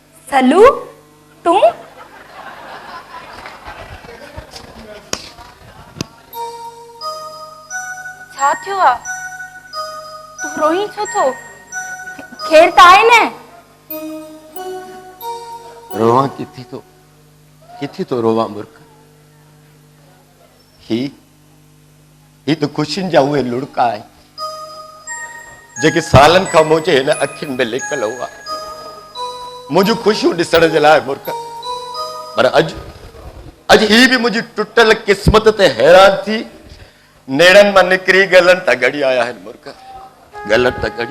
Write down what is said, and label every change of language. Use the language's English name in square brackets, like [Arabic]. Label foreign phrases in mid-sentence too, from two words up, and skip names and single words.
[Sindhi] सलू तू छा थियो आ तू रोई छो तो खेर त आहे न रोवा किथी तो रोवा मूर्ख ही तो खुशियुनि जा उहे लुड़का आहिनि जेके सालनि खां मुंहिंजे हिन अखियुनि में लिकल हुआ मुंहिंजूं ख़ुशियूं ॾिसण जे लाइ मूर्ख पर अॼु ही बि मुंहिंजी टुटल क़िस्मत ते हैरान थी नेड़नि मां निकिरी गलनि था गड़ी आया आहिनि मूर्ख गलनि था गड़ी